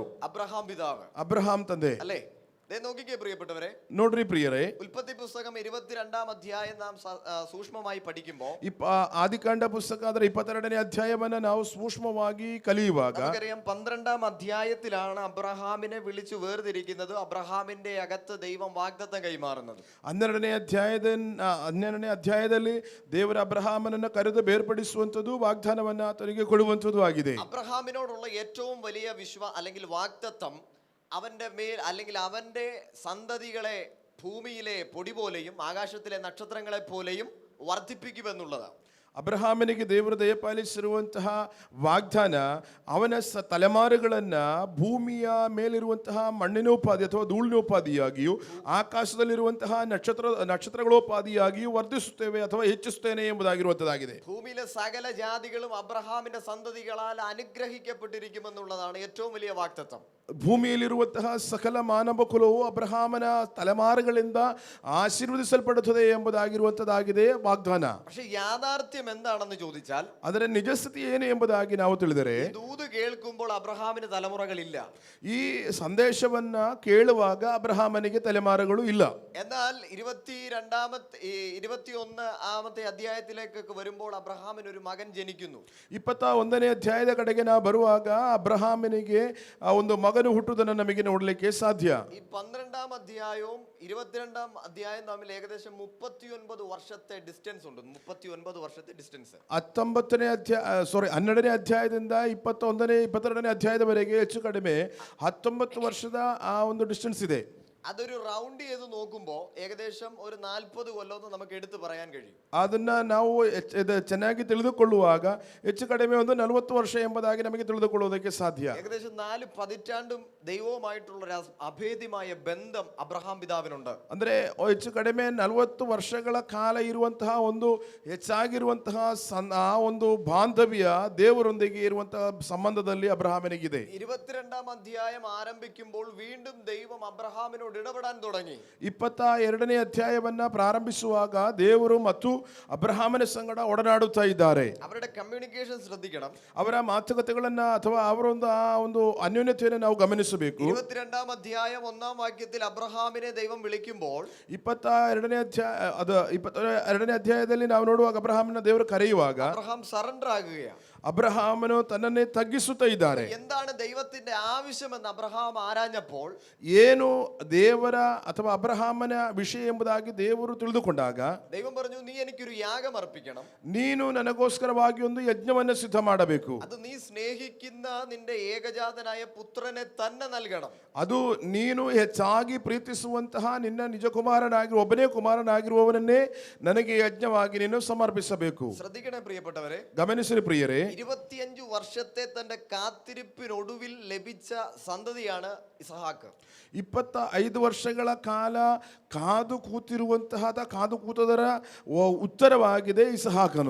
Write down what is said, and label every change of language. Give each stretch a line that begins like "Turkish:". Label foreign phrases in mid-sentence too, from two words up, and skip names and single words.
Malayalam: അബ്രഹാം പിതാവ്,
Kannada: ಅಬ್ರಹಾಂ ತಂದೆ
Malayalam: അല്ലേ? നോക്കിക്കേ പ്രിയപ്പെട്ടവരെ,
Kannada: ನೋಡ್ರಿ ಪ್ರಿಯರೇ,
Malayalam: ഉൽപ്പത്തി പുസ്തകം 22-ാം അധ്യായം നാം സൂക്ഷ്മമായി പഠിക്കുമ്പോൾ,
Kannada: ಆದಿಕಾಂಡ ಪುಸ್ತಕ ಅದರ 22ನೇ ಅಧ್ಯಾಯವನ್ನ ನಾವು ಸೂಕ್ಷ್ಮವಾಗಿ ಕಲಿಯುವಾಗ
Malayalam: നമുക്കറിയാം 12-ാം അധ്യായത്തിലാണ് അബ്രഹാമിനെ വിളിച്ചു വേർതിരിക്കുന്നത്, അബ്രഹാമിന്റെ അകത്ത് ദൈവം വാഗ്ദത്തം കൈമാറുന്നത്.
Kannada: 12ನೇ ಅಧ್ಯಾಯದಲ್ಲಿ ದೇವರ ಅಬ್ರಹಾಮನನ್ನ ಕರೆದು ಬೇರ್ಪಡಿಸುವಂಥದ್ದು, ವಾಗ್ದಾನವನ್ನ ಆತನಿಗೆ ಕೊಡುವಂಥದ್ದು ಆಗಿದೆ.
Malayalam: അബ്രഹാമിനോടുള്ള ഏറ്റവും വലിയ അല്ലെങ്കിൽ വാഗ്ദത്തം അവന്റെ മേൽ അല്ലെങ്കിൽ അവന്റെ സന്തതികളെ ഭൂമിയിലെ പൊടി പോലെയും ആകാശത്തിലെ നക്ഷത്രങ്ങളെ പോലെയും വർദ്ധിപ്പിക്കുമെന്നുള്ളതാണ്.
Kannada: ಅಬ್ರಹಾಮನಿಗೆ ದೇವರು ದಯಪಾಲಿಸಿರುವಂತಹ ವಾಗ್ದಾನ ಅವನ ತಲೆಮಾರುಗಳನ್ನ ಭೂಮಿಯ ಮೇಲಿರುವಂತಹ ಮಣ್ಣಿನೋಪಾದಿ ಅಥವಾ ಧೂಳಿನೋಪಾದಿಯಾಗಿಯೂ ಆಕಾಶದಲ್ಲಿರುವಂತಹ ನಕ್ಷತ್ರಗಳೋಪಾದಿಯಾಗಿಯೂ ವರ್ಧಿಸುತ್ತೇವೆ ಅಥವಾ ಹೆಚ್ಚಿಸುತ್ತೇನೆ ಎಂಬುದಾಗಿರುವಂತದ್ದಾಗಿದೆ.
Malayalam: ഭൂമിയിലെ സകല ജാതികളും അബ്രഹാമിന്റെ സന്തതികളാൽ അനുഗ്രഹിക്കപ്പെട്ടിരിക്കുമെന്നുള്ളതാണ് ഏറ്റവും വലിയ വാഗ്ദത്തം.
Kannada: ಭೂಮಿಯಲ್ಲಿರುವಂತಹ ಸಕಲ ಮಾನವ ಕುಲವು ಅಬ್ರಹಾಮನ ತಲೆಮಾರುಗಳಿಂದ ಆಶೀರ್ವದಿಸಲ್ಪಡುತ್ತದೆ ಎಂಬುದಾಗಿರುವಂತದ್ದಾಗಿದೆ ವಾಗ್ದಾನ.
Malayalam: പക്ഷേ യാഥാർത്ഥ್യം എന്താണെന്ന് ചോദിച്ചാൽ,
Kannada: ಅದರ ನಿಜಸ್ಥಿತಿ ಏನು ಎಂಬುದಾಗಿ ನಾವು ತಿಳಿದರೆ,
Malayalam: ദൂത് കേൾക്കുമ്പോൾ അബ്രഹാമിന് തലമുറകളില്ല.
Kannada: ಈ ಸಂದೇಶವನ್ನ ಕೇಳುವಾಗ ಅಬ್ರಹಾಮನಿಗೆ ತಲೆಮಾರುಗಳು ಇಲ್ಲ.
Malayalam: എന്നാൽ 21-ാമത്തെ അധ്യായത്തിലേക്ക് വരുമ്പോൾ അബ്രഹാമിന് ഒരു മകൻ ജനിക്കുന്നു.
Kannada: 21ನೇ ಅಧ್ಯಾಯದ ಕಡೆಗೆ ನಾವು ಬರುವಾಗ ಅಬ್ರಹಾಮನಿಗೆ ಒಂದು ಮಗನು ಹುಟ್ಟುವುದನ್ನು ನಮಗೆ ನೋಡಲಿಕ್ಕೆ ಸಾಧ್ಯ.
Malayalam: ഈ 12-ാം അധ്യായവും 22-ാം അധ്യായം തമ്മിൽ ഏകദേശം 39 വർഷത്തെ ഡിസ്റ്റൻസ് ഉണ്ട്. 39 വർഷത്തെ ഡിസ്റ്റൻസ്.
Kannada: 12ನೇ ಅಧ್ಯಾಯದಿಂದ 22ನೇ ಅಧ್ಯಾಯದವರೆಗೆ ಹೆಚ್ಚು ಕಡಿಮೆ 19 ವರ್ಷದ ಆ ಒಂದು ಡಿಸ್ಟೆನ್ಸ್ ಇದೆ.
Malayalam: അതൊരു റൗണ്ട് ചെയ്ത് നോക്കുമ്പോൾ ഏകദേശം ഒരു 40 കൊല്ലം നമുക്ക് എടുത്തു പറയാൻ കഴിയും.
Kannada: ಅದನ್ನ ನಾವು ಚೆನ್ನಾಗಿ ತಿಳಿದುಕೊಳ್ಳುವಾಗ ಹೆಚ್ಚು ಕಡಿಮೆ ಒಂದು 40 ವರ್ಷ ಎಂಬುದಾಗಿ ನಮಗೆ ತಿಳಿದುಕೊಳ್ಳುವುದಕ್ಕೆ ಸಾಧ್ಯ.
Malayalam: ഏകദേശം 4 പതിറ്റാണ്ടും ദൈവവുമായിട്ടുള്ള ഒരു അഭേദ്യമായ ബന്ധം അബ്രഹാം പിതാവിനുണ്ട്.
Kannada: ಅಂದ್ರೆ ಹೆಚ್ಚು ಕಡಿಮೆ 40 ವರ್ಷಗಳ ಕಾಲ ಇರುವಂತಹ ಒಂದು ಹೆಚ್ಚಾಗಿರುವಂತಹ ಆ ಒಂದು ಬಾಂಧವ್ಯ ದೇವರೊಂದಿಗೆ ಇರುವಂತಹ ಸಂಬಂಧದಲ್ಲಿ ಅಬ್ರಹಾಮನಿಗಿದೆ.
Malayalam: 22-ാം അധ്യായം ആരംഭിക്കുമ്പോൾ വീണ്ടും ദൈവം അബ്രഹാമിനോട് ഇടപെടാൻ തുടങ്ങി.
Kannada: 22ನೇ ಅಧ್ಯಾಯವನ್ನ ಪ್ರಾರಂಭಿಸುವಾಗ ದೇವರು ಮತ್ತು ಅಬ್ರಹಾಮನ ಸಂಗಡ ಒಡನಾಡುತ್ತಾ ಇದ್ದಾರೆ.
Malayalam: അവരുടെ കമ്മ്യൂണിക്കേഷൻ ശ്രദ്ധിക്കണം.
Kannada: ಅವರ ಮಾತುಕತೆಗಳನ್ನ ಅಥವಾ ಅವರೊಂದು ಆ ಒಂದು ಅನ್ಯೋನ್ಯತೆಯನ್ನು ನಾವು ಗಮನಿಸಬೇಕು.
Malayalam: 22-ാം അധ്യായം 1-ാം വാക്യത്തിൽ അബ്രഹാമിനെ ദൈവം വിളിക്കുമ്പോൾ
Kannada: 22ನೇ ಅಧ್ಯಾಯದಲ್ಲಿ ನಾವು ನೋಡುವಾಗ ಅಬ್ರಹಾಮನ ದೇವರು ಕರೆಯುವಾಗ
Malayalam: അബ്രഹാം സറണ്ടർ ആകുകയാണ്.
Kannada: ಅಬ್ರಹಾಮನು ತನ್ನನ್ನೇ ತಗ್ಗಿಸುತ್ತಾ ಇದ್ದಾರೆ.
Malayalam: എന്താണ് ദൈവത്തിന്റെ ആവശ്യമെന്ന് അബ്രഹാം ആരാഞ്ഞപ്പോൾ
Kannada: ಏನು ದೇವರ ಅಥವಾ ಅಬ್ರಹಾಮನ ವಿಷಯ ಎಂಬುದಾಗಿ ದೇವರು ತಿಳಿದುಕೊಂಡಾಗ,
Malayalam: ദൈവം പറഞ്ഞു, നീ എനിക്കൊരു യാഗം അർപ്പിക്കണം.
Kannada: ನೀನು ನನಗೋಸ್ಕರವಾಗಿ ಒಂದು ಯಜ್ಞವನ್ನು ಸಿದ್ಧ ಮಾಡಬೇಕು.
Malayalam: അത് നീ സ്നേഹിക്കുന്ന നിന്റെ ഏകജാതനായ പുത്രനെ തന്നെ നൽകണം.
Kannada: ಅದು ನೀನು ಹೆಚ್ಚಾಗಿ ಪ್ರೀತಿಸುವಂತಹ ನಿನ್ನ ನಿಜ ಕುಮಾರನಾಗಿರುವ ಒಬ್ಬನೇ ಕುಮಾರನಾಗಿರುವವನನ್ನೇ ನನಗೆ ಯಜ್ಞವಾಗಿ ನೀನು ಸಮರ್ಪಿಸಬೇಕು.
Malayalam: ശ്രദ്ധിക്കണേ പ്രിയപ്പെട്ടവരെ,
Kannada: ಗಮನಿಸಿರಿ ಪ್ರಿಯರೇ,
Malayalam: 25 വർഷത്തെ തന്റെ കാത്തിരിപ്പിനൊടുവിൽ ലഭിച്ച സന്തതിയാണ് ഇസഹാക്ക്.
Kannada: 25 ವರ್ಷಗಳ ಕಾಲ ಕಾದು ಕೂತದರ ಉತ್ತರವಾಗಿದೆ ಇಸಹಾಕನು.